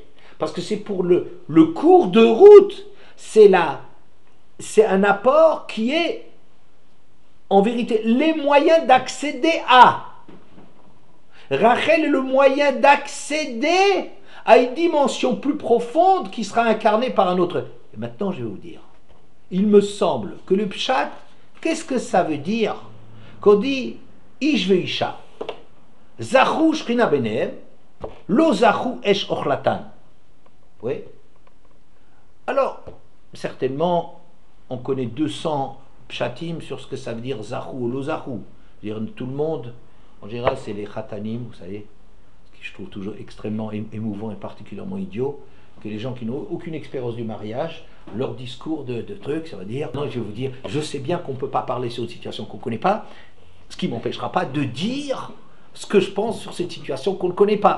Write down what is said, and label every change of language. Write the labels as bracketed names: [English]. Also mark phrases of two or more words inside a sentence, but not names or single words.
[French] Parce que c'est pour le cours de route, c'est un apport qui est, en vérité, les moyens d'accéder à. Rachel est le moyen d'accéder à une dimension plus profonde qui sera incarnée par un autre. Et maintenant, je vais vous dire, il me semble que le pshat, qu'est-ce que ça veut dire qu'on dit [Hebrew] איש ואשה זכו שכינה ביניהם לא זכו אש אוכלתן. [French] Oui. Alors, certainement, on connaît 200 pshatim sur ce que ça veut dire zahu ou [Hebrew] לא זכו. [French] Je veux dire, tout le monde, en général, c'est les khatanim, vous savez, ce que je trouve toujours extrêmement émouvant et particulièrement idiot, que les gens qui n'ont aucune expérience du mariage, leur discours de trucs, ça va dire, non, je vais vous dire, je sais bien qu'on ne peut pas parler sur une situation qu'on ne connaît pas, ce qui ne m'empêchera pas de dire ce que je pense sur cette situation qu'on ne connaît pas.